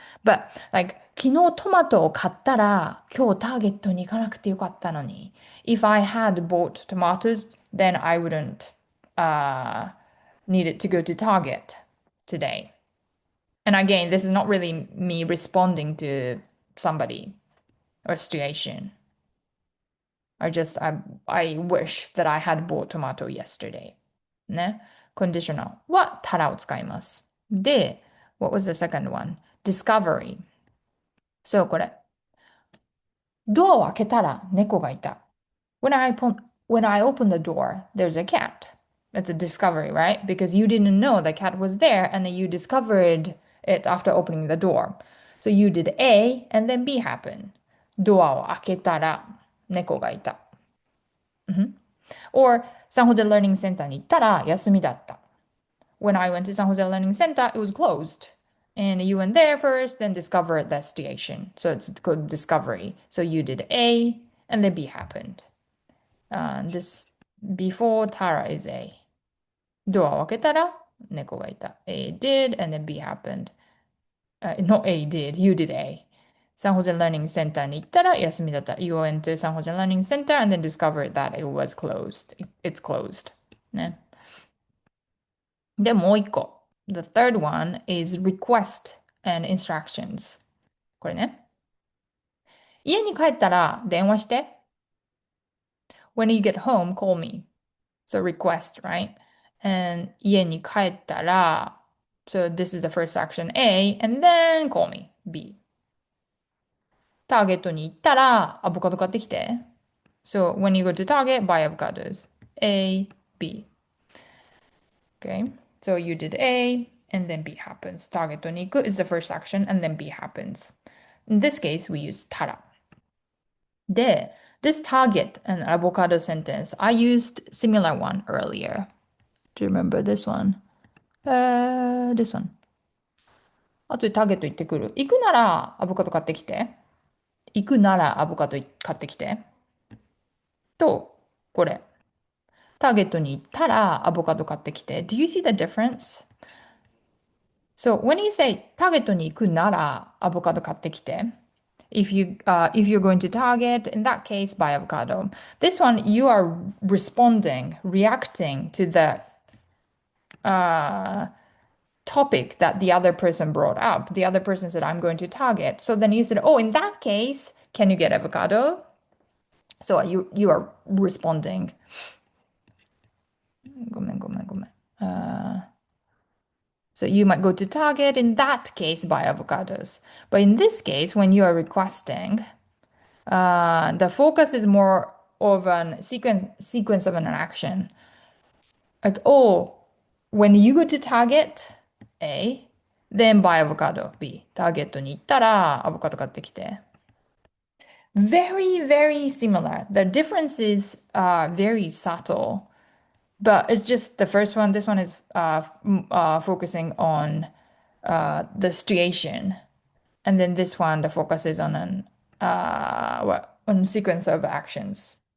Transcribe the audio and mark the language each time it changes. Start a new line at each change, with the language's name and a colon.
English: But like
Japanese: 昨日トマトを買ったら今日ターゲットに行かなくてよかったのに。
English: If I had bought tomatoes, then I wouldn't uh, need it to go to Target today. And again, this is not really me responding to somebody or situation. I wish that I had bought tomato yesterday.
Japanese: ね。 conditional はたらを使います。
English: で、what was the second one?
Japanese: Discovery. そう、これ。ドアを開けたら猫がいた。
English: when I open the door, there's a cat. That's a discovery, right? Because you didn't know the cat was there and then you discovered it after opening the door. So you did A and then B happened.
Japanese: ドアを開けたら猫がいた。Or サンホゼ Learning Center に行ったら休みだった。
English: When I went to San Jose Learning Center, it was closed. And you went there first, then discovered the station. So it's called discovery. So you did A and then B happened. This before Tara is A.
Japanese: ドアを開けたら猫がいた。
English: A did and then B happened. Not A did, you did A.
Japanese: サンホゼ Learning Center に行ったら休みだった。
English: You went to San Jose Learning Center and then discovered that it was closed. It's closed.
Japanese: ね。で、もう一個。
English: The third one is request and instructions.
Japanese: これね。家に帰ったら電話して。
English: When you get home, call me. So request, right? And
Japanese: 家に帰ったら
English: so this is the first action A, and then call me, B.
Japanese: ターゲットに行ったらアボカド買ってきて。
English: So when you go to Target, buy avocados. A, B. Okay. So you did A, and then B happens. Target に行く is the first action, and then B happens. In this case, we use たら。 で、this target and avocado sentence, I used similar one earlier. Do you remember this one? This one.
Japanese: あとでターゲット行ってくる。行くならアボカド買ってきて。行くならアボカド買ってきて。と、これ。ターゲットに行ったらアボカド買ってきて。
English: Do you see the difference? So when you say
Japanese: ターゲットに行くならアボカド買ってきて。
English: If you're going to Target, in that case, buy avocado. This one, you are responding, reacting to the uh, topic that the other person brought up. The other person said, I'm going to Target. So then you said, oh, in that case, can you get avocado? So you are responding.
Japanese: ごめん。
English: So you might go to Target. In that case, buy avocados. But in this case, when you are requesting, the focus is more of an sequence of an action. Like, oh, when you go to Target, A, then buy avocado, B.
Japanese: ターゲットに行ったらアボカド買ってきて。
English: Very, very similar. The difference is very subtle, but it's just the first one. This one is focusing on the situation, and then this one, the focus is on on sequence of actions.